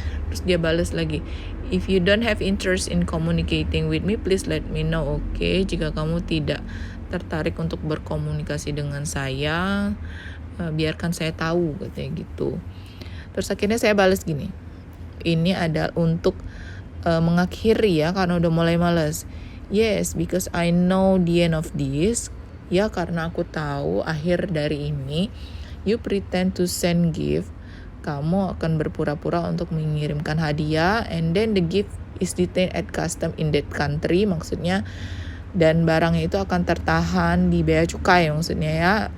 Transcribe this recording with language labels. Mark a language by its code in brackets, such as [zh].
[id] Terus dia balas lagi, [en] if you don't have interest in communicating with me, please let me know, okay? [id] Jika kamu tidak tertarik untuk berkomunikasi dengan saya, biarkan saya tahu, katanya gitu. Terus akhirnya saya balas gini, ini adalah untuk mengakhiri ya, karena udah mulai males. [en] Yes, because I know the end of this. [id] Ya, karena aku tahu akhir dari ini. [en] You pretend to send gift. [id] Kamu akan berpura-pura untuk mengirimkan hadiah, [en] and then the gift is detained at custom in that country. [id] Maksudnya, dan barangnya itu akan tertahan di bea cukai, maksudnya ya.